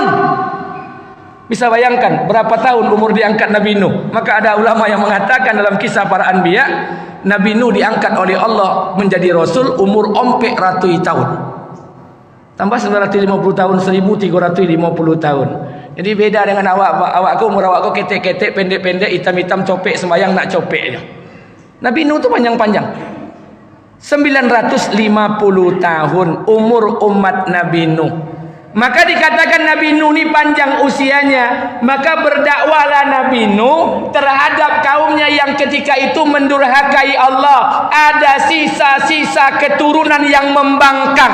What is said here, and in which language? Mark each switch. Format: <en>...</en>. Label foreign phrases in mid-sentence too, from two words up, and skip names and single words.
<id>Bisa bayangkan berapa tahun umur diangkat Nabi Nuh. Maka ada ulama yang mengatakan dalam kisah para anbiya, Nabi Nuh diangkat oleh Allah menjadi rasul umur 400 tahun. Tambah 950 tahun, 1350 tahun. Jadi beda dengan awakku, umur awakku ketek-ketek, pendek-pendek, hitam-hitam, copek sembayang nak copek aja. Nabi Nuh tu panjang-panjang. 950 tahun umur umat Nabi Nuh. Maka dikatakan Nabi Nuh ini panjang usianya. Maka berdakwahlah Nabi Nuh terhadap kaumnya yang ketika itu mendurhakai Allah. Ada sisa-sisa keturunan yang membangkang.</id>